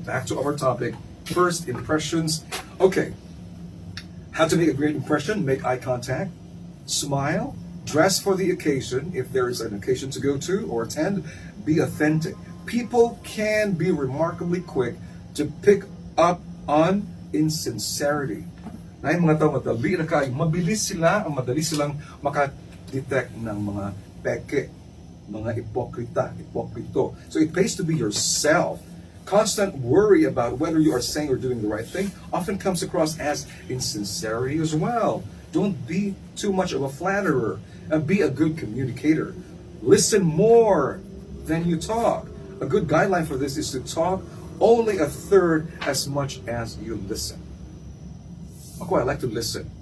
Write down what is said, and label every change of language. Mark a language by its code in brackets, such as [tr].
[en] Back to our topic, first impressions. Okay, how to make a great impression: make eye contact, smile, dress for the occasion if there is an occasion to go to or attend, be authentic. People can be remarkably quick to pick up on insincerity. [tl] Na yung mga tao madali na kayo, madali silang makadetect ng mga peke, mga hipokrito. [en] So it pays to be yourself. Constant worry about whether you are saying or doing the right thing often comes across as insincerity as well. Don't be too much of a flatterer and be a good communicator. Listen more than you talk. A good guideline for this is to talk only a third as much as you listen. Ako, I like to listen.